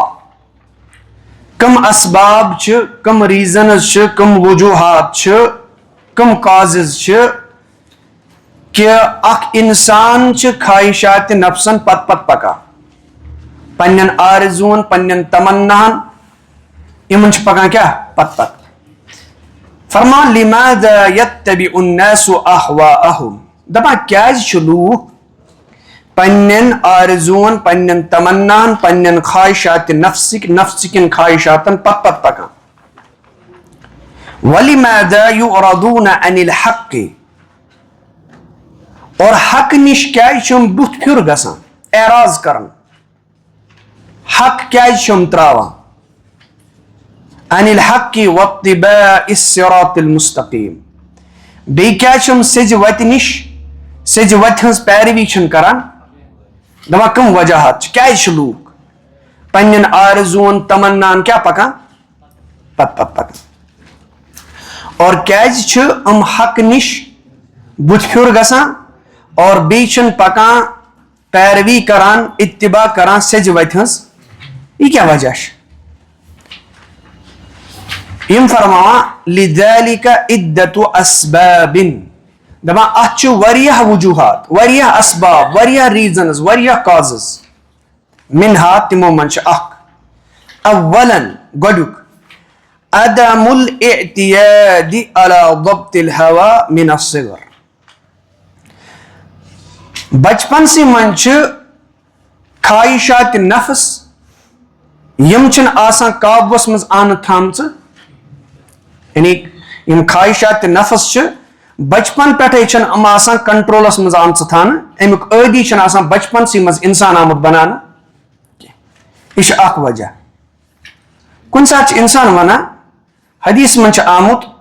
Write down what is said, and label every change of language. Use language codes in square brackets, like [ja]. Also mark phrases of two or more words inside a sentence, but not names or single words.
[ks] کم اسباب چھِ کم ریٖزنز چھِ کم وجوٗہات چھِ کم کازز چھِ کہ اکھ انسان چھِ خواہشات نفسن پت پکان پننٮ۪ن آرزوٗون پننٮ۪ن تمناہن یِمن چھِ پکان کیٛاہ پت فرمان [ar] لماذا يتبع الناس اهواءهم [ks] دپان کیٛازِ چھِ لوٗکھ پننٮ۪ن آرزوٗون پننٮ۪ن تمناہن پننٮ۪ن خواہشات نفسٕکٮ۪ن خواہشاتن پت پکان [ar] ولماذا يعرضون عن الحق [ks] اور حق نِش کیٛازِ چھِ یِم بُتھ پھیُر گژھان اعراض کران حق کیٛازِ چھِ یِم تراوان [ar] عن الحق واتباع الصراط المستقیم [ks] بیٚیہِ کیٛازِ چھِ یِم سیٚزِ وتہِ نِش سیٚزِ وتہِ ہٕنٛز پیروی چھِنہٕ کران دپان کٕم وجہات چھِ کیٛازِ چھِ لوٗکھ پننٮ۪ن آرزوٗون تمناہن کیٛاہ پکان پت پکان اور کیٛازِ چھِ یِم حق نِش بُتھ پھیُر گژھان اور بیٚیہِ چھِنہٕ پکان پیروی کران اتباع کران سیٚزِ وتہِ ہٕنٛز یہِ کیٛاہ وجہ چھُ یِم فرماوان [ar] لذلك عدة اسباب [ks] دپان اتھ چھِ واریاہ وجوٗہات واریاہ اسباب واریاہ ریٖزنز واریاہ کازز منہا تِمو منٛز چھِ اکھ اولاً گۄڈنیُک [ar] عدم الاعتياد على ضبط الهوى من الصغر [ks] بچپنسٕے منٛز چھِ خواہشات نفس یِم چھِنہٕ آسان قابوٗوس منٛز آنہٕ تھامژٕ یعنی یِم خواہشات نفس چھِ بچپن پٮ۪ٹھے چھنہٕ یِم آسان کنٹرولس منٛز آمژٕ تھاونہٕ امیُک عٲدی چھُنہٕ آسان بچپنسٕے منٛز انسان آمُت بناونہٕ کینٛہہ یہِ چھُ اکھ وجہ کُنہِ ساتہٕ چھُ انسان ونان حدیث منٛز چھُ آمُت